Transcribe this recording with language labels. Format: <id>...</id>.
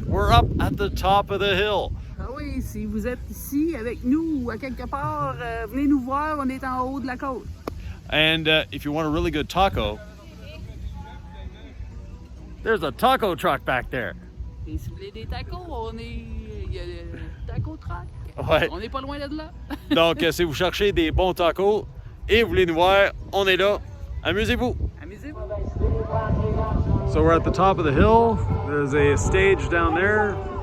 <en>We're up at the top of the hill.</en> <fr>Ah oui, si vous êtes ici avec nous à quelque part, venez nous voir, on est en haut de la côte.</fr> <en>And if you want a really good taco, there's a taco truck back there.</en> <fr>Et si vous voulez des tacos, il y a le taco truck. Ouais. On n'est pas loin de là. Donc si vous cherchez des bons tacos et vous voulez nous voir, on est là. Amusez-vous. Amusez-vous.</fr> <en>So we're at the top of the hill. There's a stage down there.</en>